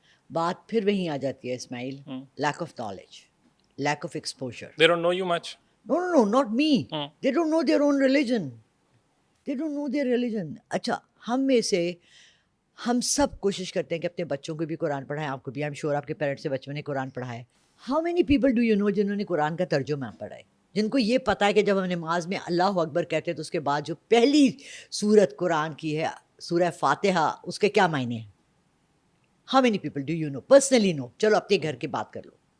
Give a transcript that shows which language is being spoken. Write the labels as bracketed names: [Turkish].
[Urdu] بات پھر وہیں آ جاتی ہے اسماعیل, [English] Lack of knowledge, lack of exposure. They don't know you much. No, not me. They don't know their own religion. They don't know their religion. [Urdu] اچھا, ہم میں سے ہم سب کوشش کرتے ہیں کہ اپنے بچوں کو بھی قرآن پڑھائیں. آپ کو بھی, [English] I am sure [Urdu] آپ کے پیرنٹس سے بچوں نے قرآن پڑھا ہے. [English] how many people do you know [Urdu] جنہوں نے قرآن کا ترجمہ پڑھا ہے, جن کو یہ پتہ ہے کہ جب ہم نماز میں اللہ اکبر کہتے ہیں تو اس کے بعد جو پہلی سورت قرآن کی ہے, سورہ فاتحہ, اس کے کیا معنی ہیں؟ [English] How many people do you know personally know? [Urdu] چلو اپنے گھر کی بات کر لو.